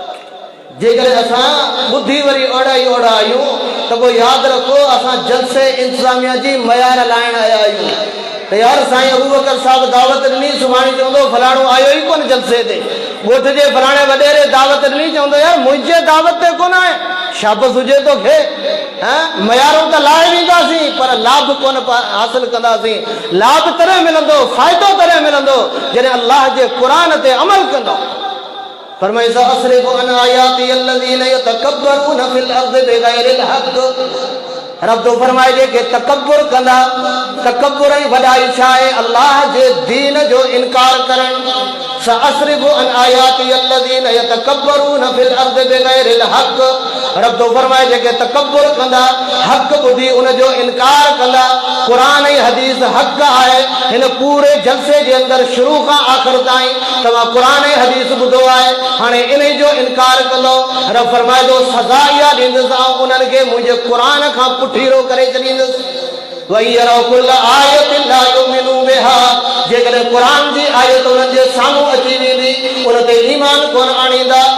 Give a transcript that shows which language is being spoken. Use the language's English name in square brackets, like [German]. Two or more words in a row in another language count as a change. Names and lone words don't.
[Sindhi] जेकॾहिं असां ॿुधी वरी ओड़ा ई ओड़ा आहियूं तो को याद रखो असां जलसे इंतजामिया जी मयार लाइन आया आहियूं तो यार साईं अबू बकर साहब दावत ॾिनी सुभाणे चवंदो फलाणो आयो ई कोन जलसे ते ॻोठ जे फलाणे वॾेरे दावत ॾिनी चवंदो यार मुंहिंजे दावत ते कोन आहे शाबस हुजे तोखे मयारूं त लाहे वेंदासीं पर लाभ कोन हासिल कंदासीं लाभ तॾहिं मिलंदो फ़ाइदो तॾहिं मिलंदो जॾहिं अल्लाह जे क़ुरान ते अमल कंदो फरमाए [Arabic] أصرف عن آيات الذين يتكبرون في الأرض بغير الحق [Sindhi] रब तो फरमाए जे के तकब्बुर कंदा तकब्बुर ऐं वॾाई छा आहे अल्लाह जे दीन जो इनकार करण [Arabic] سأصرف عن آيات الذين يتكبرون في الأرض بغير الحق [Sindhi] रब तो फरमाए जे के तकब्बुर कंदा हक़ ॿुधी उन जो इनकार कंदा क़ुरान ऐं हदीस हक़ आहे हिन पूरे जलसे जे अंदरि शुरू खां आख़िर ताईं तव्हां क़ुरान ऐं हदीस ॿुधो आहे हाणे इन जो इनकार कंदो रब फरमाए थो सज़ा इहा ॾींदुसि ऐं उन्हनि खे मुंहिंजे क़ुरान खां पुठीरो करे छॾींदुसि जेकॾहिं क़ुरान जी आयत उन्हनि जे साम्हूं अची वेंदी उन ते ईमान कोन आणींदा